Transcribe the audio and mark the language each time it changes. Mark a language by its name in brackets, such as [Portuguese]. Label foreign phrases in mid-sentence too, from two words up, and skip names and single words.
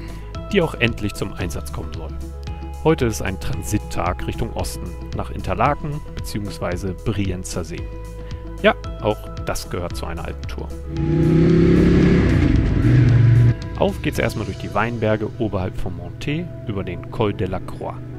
[German] die auch endlich zum Einsatz kommen soll. Heute ist ein Transittag Richtung Osten, nach Interlaken bzw. Brienzer See. Ja, auch das gehört zu einer Alpentour. Auf geht's erstmal durch die Weinberge oberhalb von Montet über den Col de la Croix.